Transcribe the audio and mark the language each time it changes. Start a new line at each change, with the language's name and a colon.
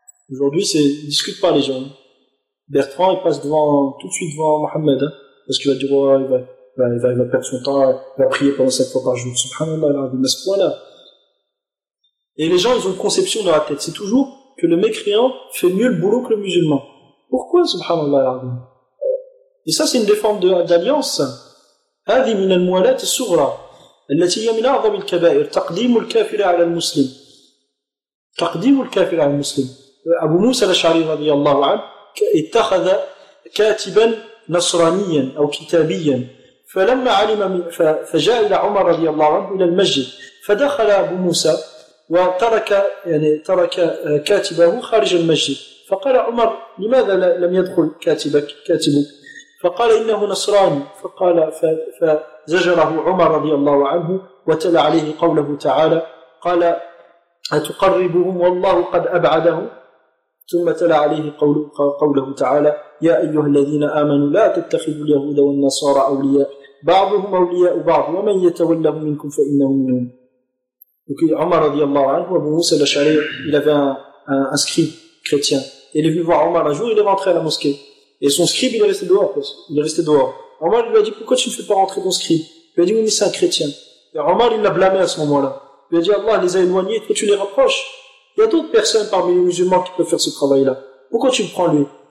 French: Aujourd'hui, c'est discute pas les gens. Bertrand, il passe devant, tout de suite devant Mohamed, hein, parce qu'il va dire, ouais, il va perdre son temps, il va prier pendant 7 fois par jour. Subhanallah, il a ce point-là. Et les gens, ils ont une conception dans la tête. C'est toujours que le mécréant fait mieux le boulot que le musulman. Pourquoi, subhanallah? Et ça, c'est une défense d'alliance.
Arabic: هذه من الموالات الصغرى التي هي من أعظم الكبائر تقديم الكافر على المسلم تقديم الكافر على المسلم أبو موسى الأشعري رضي الله عنه اتخذ كاتبا نصرانيا أو كتابيا فلما علم فجاء إلى عمر رضي الله عنه إلى المسجد فدخل أبو موسى وترك يعني ترك كاتبه خارج المسجد فقال عمر لماذا لم يدخل كاتبك كاتبك فقال إنه نصراني فقال فزجره عمر رضي الله عنه وتلى عليه قوله تعالى قال أتقربهم والله قد أبعدهم ثم تلى عليه قوله تعالى يا أيها الذين آمنوا لا تتخذوا اليهود والنصارى أولياء بعضهم أولياء بعض ومن يتولهم منكم فإنه منهم.
French: Donc عمر رضي الله عنه أبو موسى الأشعري il avait un scribe chrétien. Il est venu voir Omar un jour, il est rentré à la mosquée. Et son scribe, il est resté dehors. Il est resté dehors. Omar lui a dit, pourquoi tu ne fais pas rentrer ton scribe? Il lui a dit, oui, mais c'est un chrétien. Et Omar, il l'a blâmé à ce moment-là. Il lui a dit, Allah les a éloignés, toi tu les rapproches. Il y a d'autres personnes parmi les musulmans qui peuvent faire ce travail-là. Pourquoi tu le prends lui?